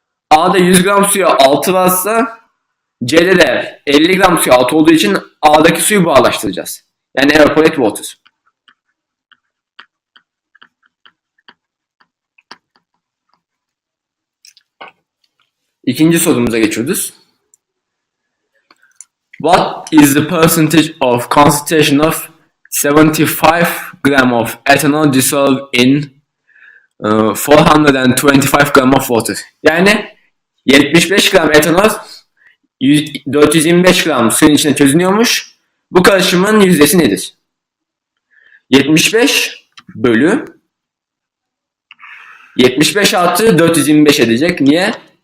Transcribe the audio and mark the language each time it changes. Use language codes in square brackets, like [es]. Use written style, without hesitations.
[tr] A'da 100 gram suya 6 varsa C'de de 50 gram suya 6 olduğu için A'daki suyu buharlaştıracağız. Yani [en] evaporate water. [tr] İkinci sorumuza geçiyoruz. [en] What is the percentage of concentration of 75 gram of ethanol dissolved in 425 gram of water? [tr] Yani 75 gram etanol 425 gram suyun içine çözünüyormuş. Bu karışımın yüzdesi nedir? 75 bölü 75 artı 425 edecek. Niye?